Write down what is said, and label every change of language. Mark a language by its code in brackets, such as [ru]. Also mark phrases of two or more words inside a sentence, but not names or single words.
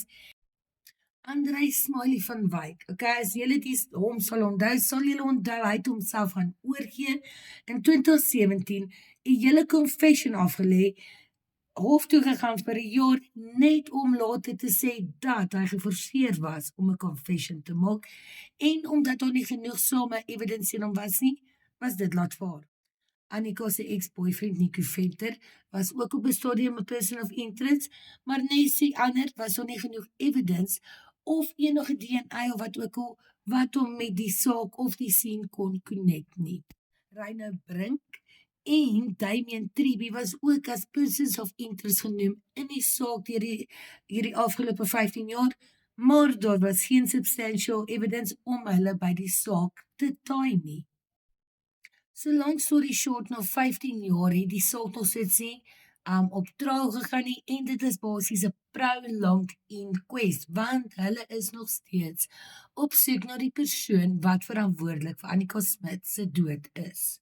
[af] Andrei Smiley van Wyk, okay, as julle hom sal onthou, sal julle onthou, hy het homself gaan oorgee in 2017, 'n hele confession afgelê, hof toe gegaan vir 'n jaar net om later te sê dat hy geforseer was om 'n confession te maak en omdat daar nie genoegsame evidence teen hom was nie, was dit laat vaar. Annika se ex-boyfriend Nico Venter was ook op 'n stadium 'n [en] person of interest, [af] maar net sê ander was daar nie genoeg evidence of enige DNA of wat ook al wat hom met die saak of die scene kon connect nie. Reino Brink en Damien Triby was ook as [en] persons of interest [af] genoem in die saak deur hierdie afgelope 15 jaar, maar daar was geen [en] substantial evidence [af] om hulle by die saak te tie nie. [en] So long story short, [af] na 15 jaar het die saak nog steeds nie op trial gegaan nie en dit is basies 'n [en] prolonged inquest [af] want hulle is nog steeds op soek na die persoon wat verantwoordelik vir Annika Smit se dood is.